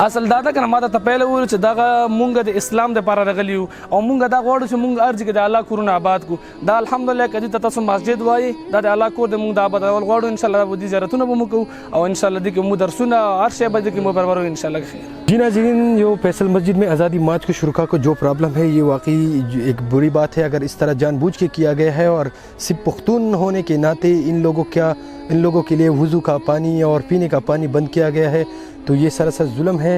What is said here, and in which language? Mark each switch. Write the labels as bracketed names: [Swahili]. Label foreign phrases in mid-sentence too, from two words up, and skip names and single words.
[Pashto] اصل دا ده که نه، ما ته پهله وویل چې دغه مونږ د اسلام دپاره راغلي یو، او مونږ دا غواړو چې مونږ ارځ کې د الله کورونه آباد کړو. دا الحمدلله که دې ته تاسو مسجد وایي، دا د الله کور دی، مونږ د آبادول غواړو. انشاءالله دې زیارتونه به مو کوو، او انشاءالله دې کې مو درسونه هر شی به دې کې مو برابرو انشاءالله خیر. [Urdu] جی ناظرین، جو فیصل مسجد میں آزادی مارچ کو شرکا کو جو پرابلم ہے یہ واقعی ایک بری بات ہے اگر اس طرح جان بوجھ کے کیا گیا ہے، اور صرف پختون ہونے کے ناطے ان لوگوں کے لیے وضو کا پانی اور پینے کا پانی بند کیا گیا ہے، تو یہ سراسر ظلم ہے.